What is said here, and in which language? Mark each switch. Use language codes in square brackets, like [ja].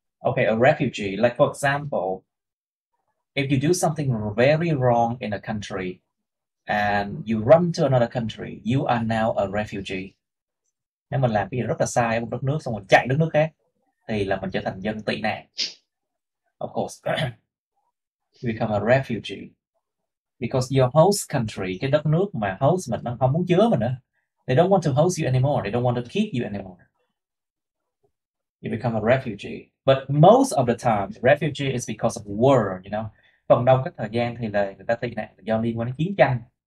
[en] Okay, a refugee, like for example, if you do something very wrong in a country and you run to another country, you are now a refugee. [vi] Nếu mình làm cái gì rất là sai ở một đất nước xong rồi chạy đất nước khác, thì là mình trở thành dân tị nạn. [en] Of course, you become a refugee because your host country, [vi] cái đất nước mà host mình nó không muốn chứa mình nữa, [en] they don't want to host you anymore, they don't want to keep you anymore. You become a refugee. But most of the time, refugee is because of war, you know. [vi] Phần đông các thời gian thì là người ta tị nạn do liên quan đến chiến tranh.